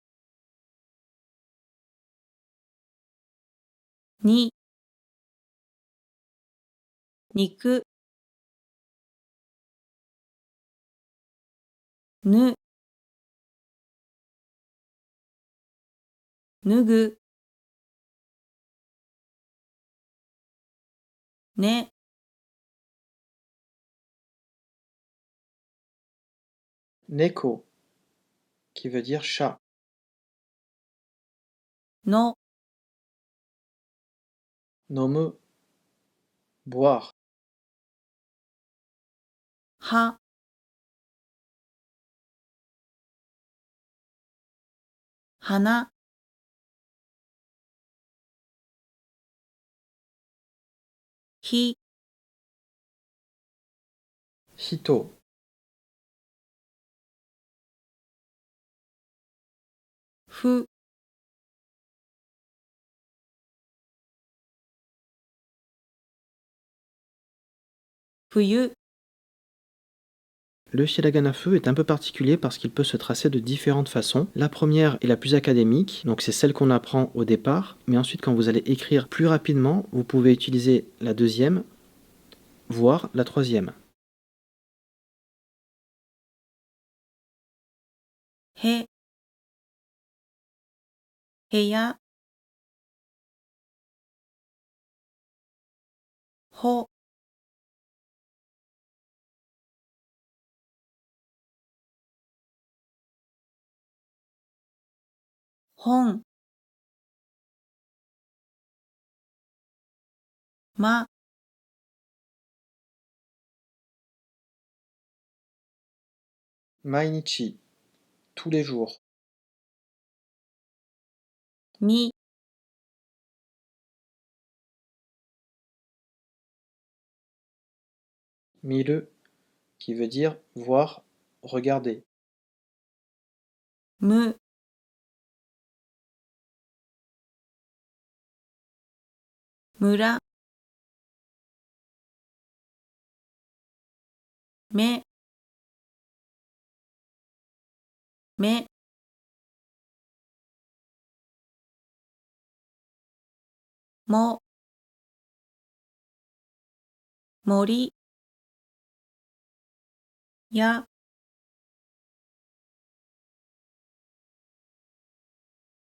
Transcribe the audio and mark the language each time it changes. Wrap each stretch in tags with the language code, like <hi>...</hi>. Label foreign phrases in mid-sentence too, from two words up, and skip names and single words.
<ja>に、肉、ぬ、脱ぐ、ね、 Neko,</ja> <fr>qui veut dire chat.</fr> <ja>の、</ja> <fr>Nomu, boire.</fr> <ja>は、花、ひ、 Hito, ふ、 冬、</ja> <fr>Le hiragana feu est un peu particulier parce qu'il peut se tracer de différentes façons. La première est la plus académique, donc c'est celle qu'on apprend au départ, mais ensuite quand vous allez écrire plus rapidement, vous pouvez utiliser la deuxième, voire la troisième.</fr> <ja>へ、部屋、ほ、本、ま、 Mainichi,</ja> <fr>tous les jours.</fr> <ja>み、</ja> <fr>Miru, qui veut dire voir, regarder.</fr> <ja>む、 村、め、め、も、森、や、</ja>